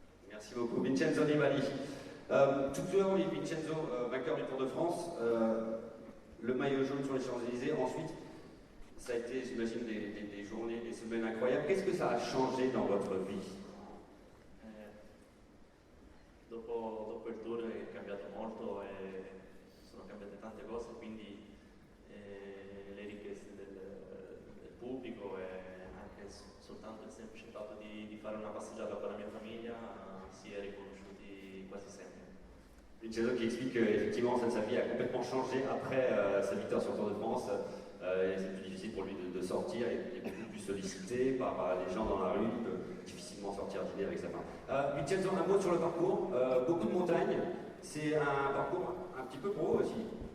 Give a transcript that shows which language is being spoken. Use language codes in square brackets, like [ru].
[fr] Merci beaucoup. Vincenzo Nibali. Tout à l'heure, Vincenzo, vainqueur du Tour de France, le maillot jaune sur les Champs-Élysées. Ensuite, ça a été, j'imagine, des journées, des semaines incroyables. Qu'est-ce que ça a changé dans votre vie? [it] Dopo il tour è cambiato cambiato molto e sono cambiate tante cose, quindi le richieste del pubblico e anche soltanto il semplice fatto di fare una passeggiata con la mia famiglia si è riconosciuti quasi sempre. [fr] Vincenzo qui explique qu'effectivement sa vie a complètement changé après sa victoire sur le Tour de France. Et c'est plus difficile pour lui de sortir, il est beaucoup plus sollicité par les gens dans la rue, il peut difficilement sortir dîner avec sa femme. Vincenzo, un mot sur le parcours, beaucoup de montagnes, c'est un parcours un petit peu pro aussi.